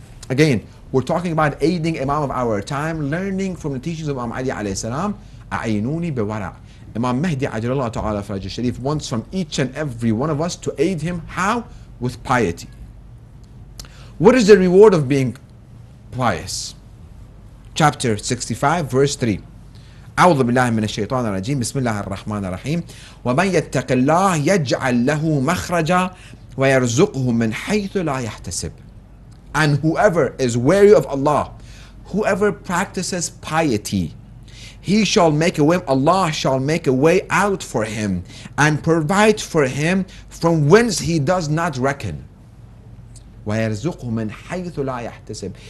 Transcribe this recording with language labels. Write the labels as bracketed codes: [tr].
[en] Again, we're talking about aiding Imam of our time, learning from the teachings of Imam Ali alayhi salam. [ar] A'inuni biwara. [en] Imam Mahdi Ajlallah Ta'ala Faraj al-Sharif wants from each and every one of us to aid him. How? With piety. What is the reward of being pious? Chapter 65, verse 3. [ar] أعوذ بالله من الشيطان الرجيم بسم الله الرحمن الرحيم ومن يتق الله يجعل له مخرجا ويرزقه من حيث لا يحتسب. [en] And whoever is wary of Allah, whoever practices piety, he shall make a way, Allah shall make a way out for him and provide for him from whence he does not reckon. [ar] وَيَرْزُقْهُ مِنْ حَيْثُ لَا يَحْتَسِبْ.